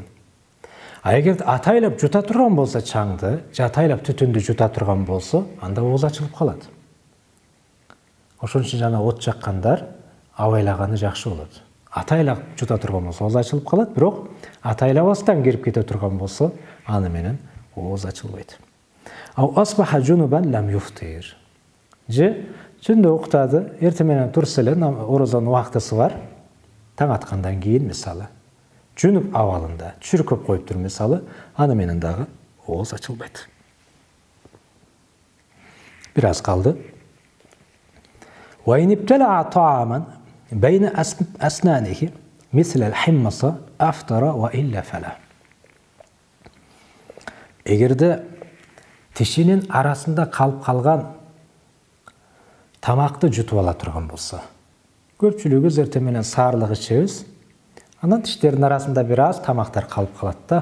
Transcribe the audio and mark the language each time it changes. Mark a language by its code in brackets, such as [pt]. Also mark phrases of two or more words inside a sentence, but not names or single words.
[ky] А эгер атайлап жута турган болсо чаңды, же атайлап түтүндү жута турган болсо, анда ооз ачылып калат. Ошон үчүн жана от жаккандар абайлаганы жакшы болот. Атайлап жута турган болсо ооз ачылып калат, бирок атайлабастан кирип кете турган болсо, аны менен ооз ачылбайт. [ar] أو أصبح جنبا لم يفطر. [ky] Же түндө уктады, эртең менен турса эле орозонун убактысы бар. Таң аткандан кийин мисалы жүнүп абалында чүркөп коюптур мисалы, аны менен дагы ооз ачылбайт. Бир аз калды. [ar] وإن ابتلع طعاما بين أسنانه مثل الحمصة أفطر وإلا فلا. [ky] Эгерде тишинин арасында калып калган тамакты жутуп ала турган болсо, көпчүлүгү эртең менен саарлык ичебиз, анан тиштердин арасында бир аз тамактар калып калат да.